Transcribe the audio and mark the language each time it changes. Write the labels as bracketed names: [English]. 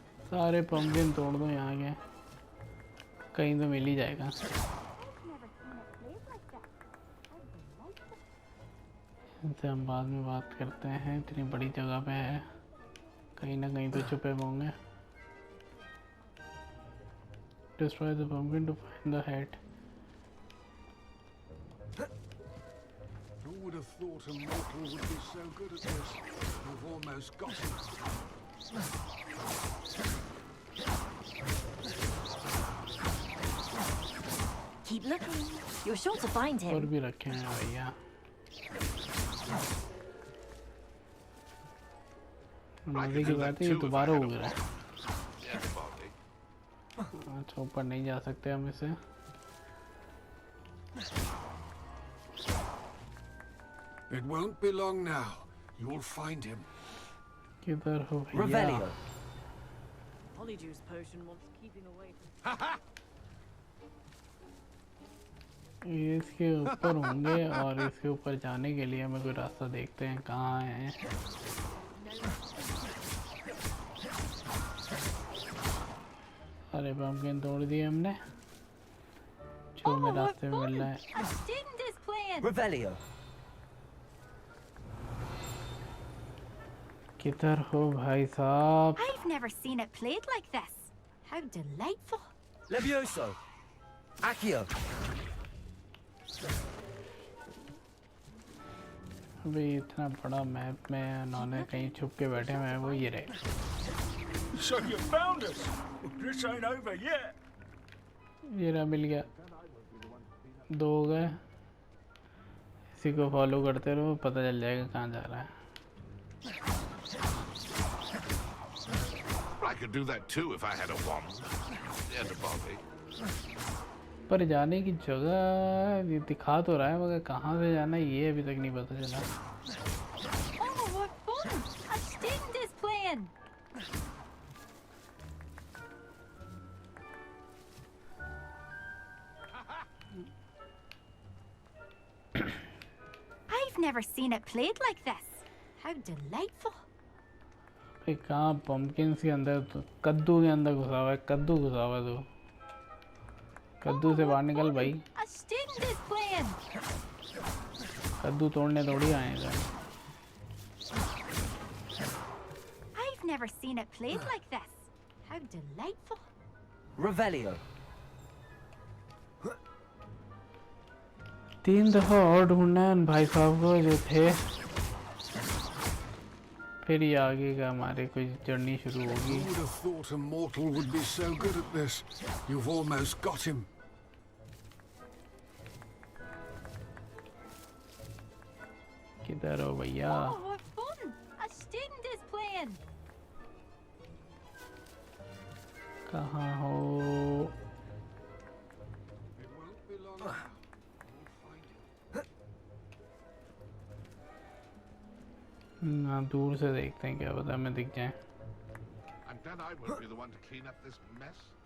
[Hindi] सारे पम्पकिन तोड़ दो यहाँ के, कहीं तो मिल ही जाएगा। इनसे हम बाद में बात करते हैं, इतनी बड़ी जगह पे है, कहीं ना कहीं तो छुपे होंगे। [English] Destroy the pumpkin to find the head. Who would have thought a mortal would be so good at this? We've almost got him. Keep looking. You're sure to find [Hindi] और [English] him. [Hindi] भी रखे हैं भैया। मजे की बात है, ये दोबारा हो गया। अच्छा ऊपर नहीं जा सकते हम इसे। [English] It won't be long now. You'll find him. [Hindi] किधर हो भैया? [English] Revelio. Polyjuice potion wants keeping away from... [Hindi] ये इसके ऊपर होंगे और इसके ऊपर जाने के लिए हमें कोई रास्ता देखते हैं कहाँ है। अरे पम्पकिन तोड़ दिए हमने, जो हमें रास्ते में मिल रहा है। [English] A student is playing. Revelio. [Hindi] किधर हो भाई साहब? [English] I've never seen it played like this. How delightful. Levioso. Accio. [Hindi] अभी इतना बड़ा मैप में उन्होंने कहीं छुप के बैठे हुए हैं, वो ये रहे। [English] So you found us. This ain't over yet. [Hindi] ये रहा, मिल गया। 2 हो गए। इसी को फॉलो करते रहो, पता चल जाएगा कहाँ जा रहा है। [English] I could do that too if I had a wand and a body. [Hindi] पर जाने की जगह ये दिखा तो रहा है, मगर कहाँ से जाना है ये अभी तक नहीं पता चला। [English] Oh, what fun! A student is playing. I've never seen it played like this. How delightful. [Hindi] भाई कहाँ पम्पकिन के अंदर, तो कद्दू के अंदर घुसा हुआ है, कद्दू घुसा हुआ है तो कद्दू से बाहर निकल भाई। [English] A student is playing. [Hindi] कद्दू तोड़ने थोड़ी आए हैं। [English] I've never seen it played like this. How delightful. Revelio. [Hindi] 3 दफा और ढूंढना है उन भाई साहब को जो थे, फिर ये आगे का हमारे कुछ जर्नी शुरू होगी। [English] Who would have thought a mortal would be so good at this? You've almost got him. [Hindi] किधर हो भैया? [English] Oh, what fun! A student is playing. [Hindi] कहाँ हो? ना दूर से देखते हैं, क्या पता हमें दिख जाए। [English] And then I won't be the one to clean up this mess.